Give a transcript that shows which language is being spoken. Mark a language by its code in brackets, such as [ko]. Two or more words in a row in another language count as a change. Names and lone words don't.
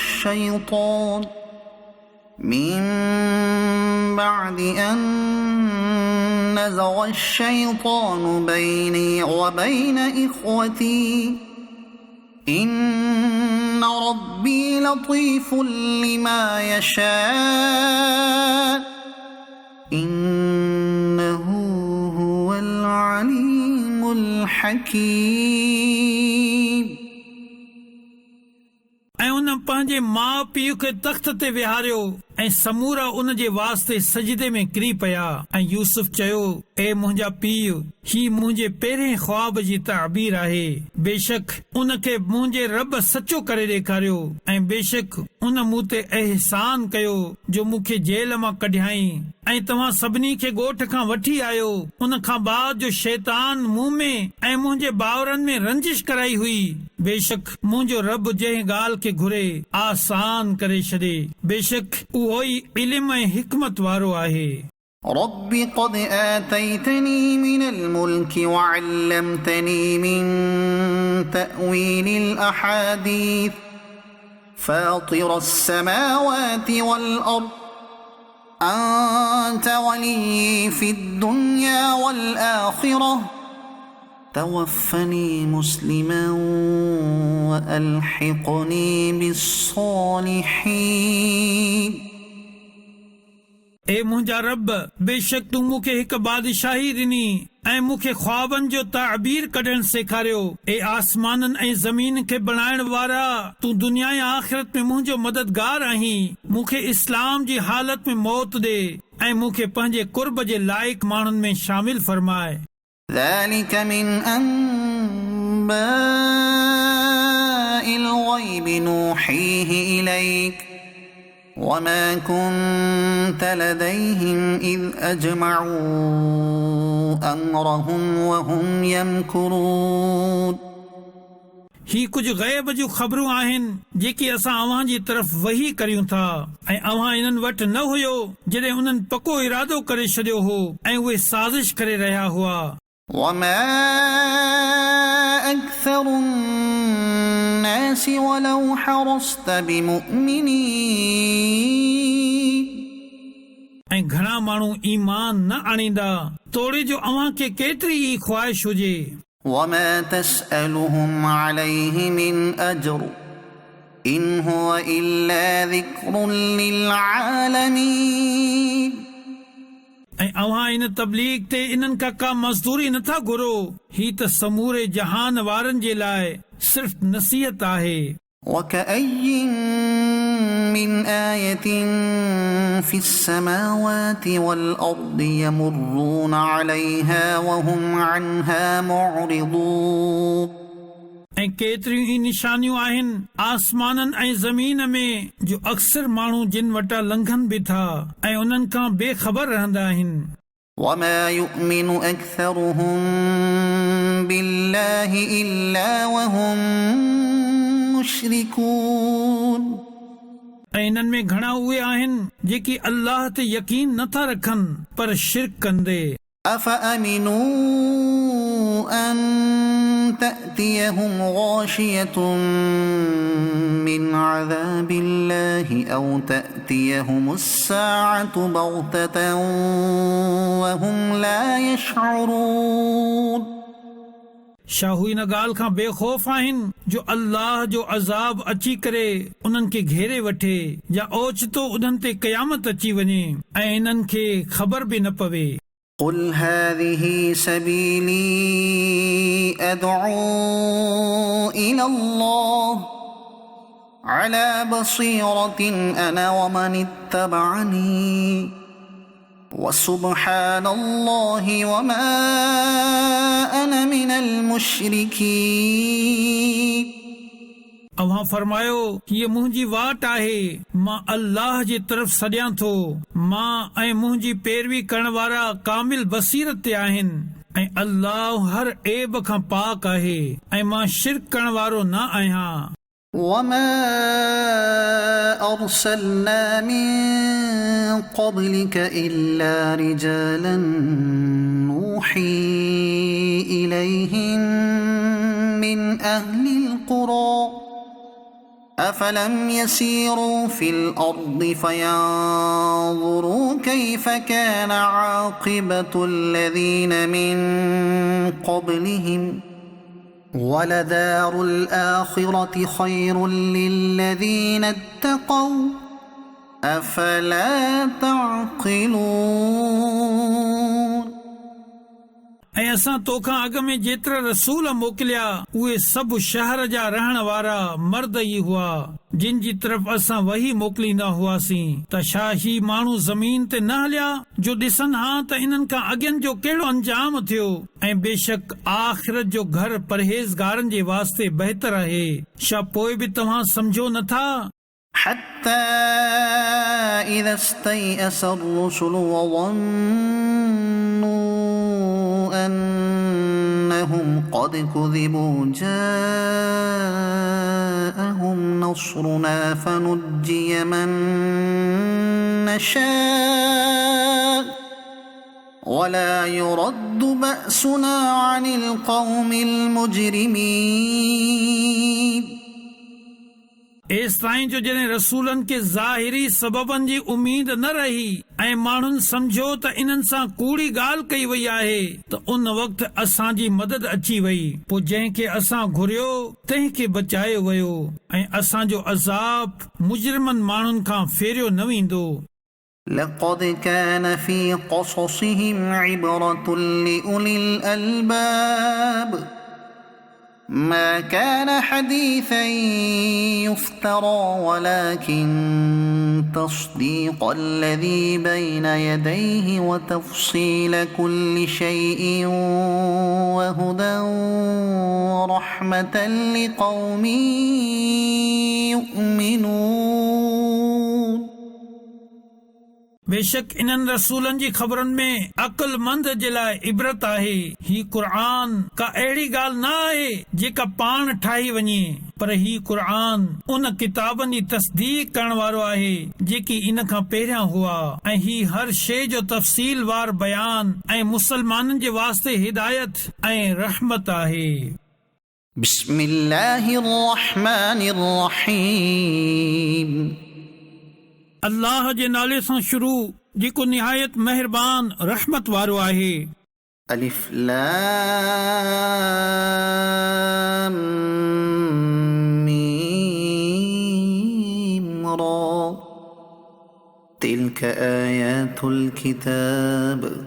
[ar] الشيطان بيني وبين إخوتي إن ربي لطيف لما يشاء إنه هو العليم الحكيم [sd] ऐं उन पंहिंजे माउ पीउ खे तख़्त ते विहारियो ऐं समूरा उन जे वास्ते सजदे में किरी पिया ऐं यूसुफ चयो, ए मुंहिंजा पीउ, ही मुंहिंजे पहिरें ख्वाब जी ताबीर आहे। बेशक उन खे मुंहिंजे रब सचो करे ॾेखारियो ऐं बेशक उन मूं ते एहसान कयो जो मूंखे जेल मां कढियाई ऐं तव्हां सभिनी खे ॻोठ खां वठी आयो। उन खां बाद जो शैतान मूं में ऐं मुंहिंजे भाउरनि में रंजिश कराई हुई। बेशक मुंहिंजो रब जंहिं ॻाल्हि खे घुरे आसान करे छॾे, बेशक उहो ई इल्म ऐं हिकमत वारो आहे। [ar] رب قد آتيتني من الملك وعلمتني من تأويل الأحاديث فاطر السماوات والأرض أنت ولي في الدنيا والآخرة توفني مسلما وألحقني بالصالحين [sd] ए मुंहिंजा रब, बेशक तूं मूंखे हिकु बादशाही ॾिनी ऐं मूंखे ख्वाबनि जो ताबीर कढणु सेखारियो। ए आसमाननि ऐं ज़मीन खे बणाइण वारा, तूं दुनिया ऐं आख़िरत में मुंहिंजो मददगार आहीं। मूंखे इस्लाम जी हालत में मौत ॾे ऐं मूंखे पंहिंजे कुर्ब जे लाइक़ माण्हुनि में शामिल फरमाए। [ar] ذلك من أنباء الغيب نوحيه إليك وما كنت لديهم إذ أجمعوا أمرهم وهم يمكرون [sd] ही कुझु ग़ैब जूं ख़बरूं आहिनि जेकी असां अव्हां जी तरफ़ वही करियूं था ऐं अव्हां इन्हनि वटि न हुयो जॾहिं उन्हनि पको इरादो करे छॾियो हो ऐं उहे साज़िश करे रहिया हुआ। [ar] وما أكثر الناس ولو حرصت بمؤمنين [sd] ऐं घणा माण्हू ईमान न आणींदा तोड़े जो अव्हां खे केतिरी ई ख्वाहिश हुजे [ar] وما تسألهم عليه من أجر إن هو إلا ذكر للعالمين [sd] ऐं अव्हां इन तबलीग ते इन्हनि खां का मज़दूरी नथा घुरो ही त समूरे जहान वारनि जे लाइ सिर्फ़ नसीहत आहे [ar] وكأي من آية في السماوات والأرض يمرون عليها وهم عنها معرضون [sd] ऐं केतिरियूं ई निशानियूं आहिनि आसमाननि ऐं ज़मीन में जो अक्सर माण्हू जिन वटां लंघनि बि था ऐं उन्हनि खां बेख़बर रहंदा आहिनि [ar] وما يؤمن أكثرهم بالله إلا وهم मुशरिकून [sd] ऐं इन्हनि में घणा उहे आहिनि जेकी अल्लाह ते यकीन नथा रखनि पर शिरक कंदे [ar] أفأمنوا أن تأتيهم غاشية من عذاب الله أو تأتيهم الساعة بغتة وهم لا يشعرون [sd] छा हू इन ॻाल्हि खां बेखौफ़ आहिनि जो अल्लाह जो अज़ाब अची करे उन्हनि खे घेरे वठे या ओचितो उन्हनि ते क़यामत अची वञे ऐं इन्हनि खे ख़बर बि न पवे [ar] قل هذه سبيلي أدعو إلى الله على بصيرة أنا ومن اتبعني وسبحان الله وما أنا من المشركين [sd] अव्हां फरमायो हीअ मुंहिंजी वाट आहे मां अल्लाह जी तरफ़ सॾियां थो मां ऐं मुंहिंजी पैरवी करण वारा कामिल बसीरत ते आहिनि ऐं अल्लाह हर ऐब खां पाक आहे ऐं मां शिरक करण वारो न आहियां [ar] وما أرسلنا من قبلك إلا رجالا نوحي إليهم من أهل القرى أفلم يسيروا في الأرض فينظروا كيف كان عاقبة الذين من قبلهم ولدار الآخرة خير للذين اتقوا أفلا تعقلون [sd] ऐं असां तोखां अॻ में जेतिरा रसूल मोकिलिया उहे सभु शहर जा रहण वारा मर्द ई हुआ जिन जी तरफ़ असां वही मोकिलींदा हुआसीं त छा ही माण्हू ज़मीन ते न हलिया जो ॾिसनि हा त इन्हनि खां अॻियनि जो कहिड़ो अंजाम थियो ऐं बेशक आख़िरत जो घर परहेज़गारनि जे वास्ते बहितर आहे छा पोइ बि तव्हां सम्झो नथा [ar] حتى إذا استيأس الرسل وظنوا أنهم قد كذبوا جاءهم نصرنا فنجي من نشاء ولا يرد بأسنا عن القوم المجرمين [sd] एस ताईं जो जॾहिं रसूलनि खे ज़ाहिरी सबबनि जी उमीद न रही ऐं माण्हुनि सम्झो त इन्हनि सां कूड़ी ॻाल्हि कई वई आहे त उन वक़्तु असांजी मदद अची वई पोइ जंहिंखे असां घुरियो तंहिंखे बचायो वियो ऐं असांजो अज़ाब मुजरिमनि माण्हुनि खां फेरियो न वेंदो [ar] لقد كان في قصصهم عبرة لأولي الألباب ما كان حديثا يفترى ولكن تصديق الذي بين يديه وتفصيل كل شيء وهدى ورحمة لقوم يؤمنون [sd] बेशक इन्हनि रसूलनि जी ख़बरनि में अक़लमंद जे लाइ इबरत आहे ही क़ुरान का अहिड़ी ॻाल्हि न आहे जेका पाण ठाही वञे पर ही क़ुरान उन किताबनि जी तस्दीक करण वारो आहे जेकी इन खां पहिरियां हुआ ऐं ही हर शइ जो तफ़सील वार बयान ऐं मुसलमाननि जे वास्ते हिदायत ऐं रहमत आहे [ar] بسم الله الرحمن الرحيم [sd] अल्लाह जे नाले सां शुरू जेको निहायत मेहरबान रहमत वारो आहे। [ar] ألف لام ميم را تلك آيات الكتاب